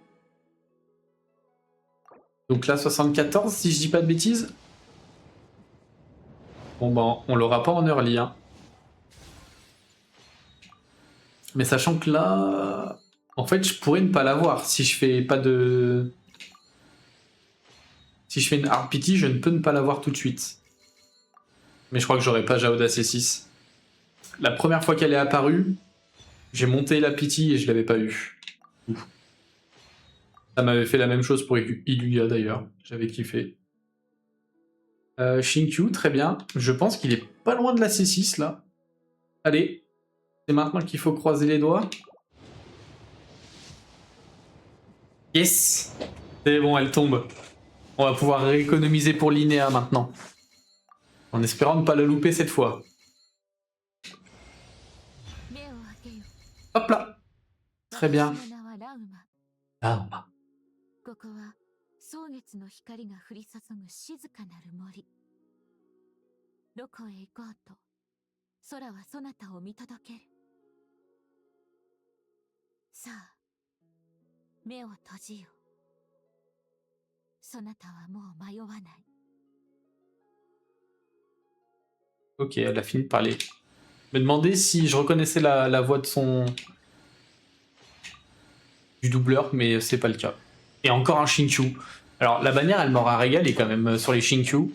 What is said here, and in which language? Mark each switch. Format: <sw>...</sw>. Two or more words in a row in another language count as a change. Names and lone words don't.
<fr>Donc là, 74, si je dis pas de bêtises. Bon ben, on l'aura pas en early, hein. Mais sachant que là... En fait, je pourrais ne pas l'avoir si je fais pas de... Si je fais une</fr> <en>hard pity,</en> <fr>je ne peux ne pas l'avoir tout de suite. Mais je crois que j'aurais pas Jaoda C6. La première fois qu'elle est apparue, j'ai monté la pity et je l'avais pas eu. Ça m'avait fait la même chose pour Iluya d'ailleurs. J'avais kiffé. Shinkyu, très bien. Je pense qu'il est pas loin de la C6 là. Allez, c'est maintenant qu'il faut croiser les doigts. Yes! C'est bon, elle tombe. On va pouvoir rééconomiser pour Linéa maintenant. En espérant ne pas la louper cette fois. Hop là! Très bien. Ah,</fr> <ja>ここは蒼月の光が降り注ぐ静かなる森。どこへ行こうと、空はそなたを見届ける。さあ、目を閉じよ。そなたはもう迷わない。</ja> <fr>ok, elle a fini de parler. Je me demandais si je reconnaissais la voix de du doubleur, mais c'est pas le cas. Et encore un Shinkyu. Alors, la bannière, elle m'aura régalé quand même sur les Shinkyu.</fr>